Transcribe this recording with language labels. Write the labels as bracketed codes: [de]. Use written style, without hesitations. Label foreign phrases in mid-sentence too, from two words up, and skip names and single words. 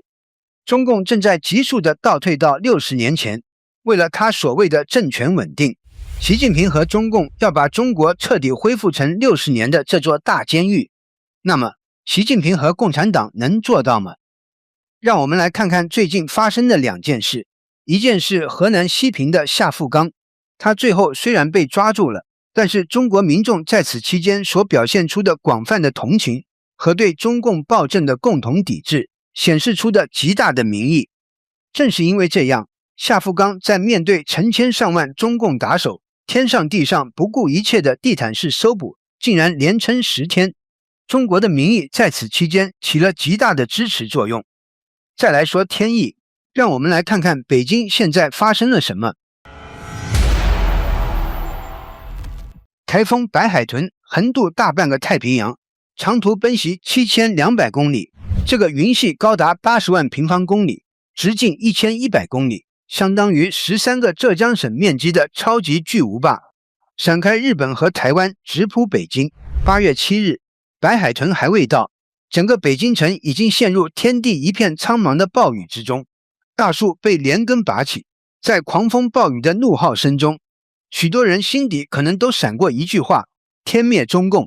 [zh] 中共正在急速地倒退到60年前，為了他所謂的政權穩定，習近平和中共要把中國徹底恢復成60年的這座大監獄。那麼，習近平和共產黨能做到嗎？讓我們來看看最近發生的2件事。一件是河南西平的夏富剛，他最後雖然被抓住了，但是中國民眾在此期間所表現出的廣泛的同情和對中共暴政的共同抵制，顯示出的極大的民意。正是因為這樣，夏富剛在面對成千上萬中共打手，天上地上不顧一切的地毯式搜捕，竟然連撐10天。中國的民意在此期間起了極大的支持作用。再來說天意，讓我們來看看北京現在發生了什麼。颱風白海豚橫渡大半個太平洋，長途奔襲7200公里，這個雲系高達80萬平方公里，直徑1100公里，相當於13個浙江省面積的超級巨無霸，閃開日本和台灣，直撲北京。8月7日，白海豚還未到，整個北京城已經陷入天地一片蒼茫的暴雨之中，大樹被連根拔起，在狂風暴雨的怒號聲中，許多人心底可能都閃過一句話：天滅中共。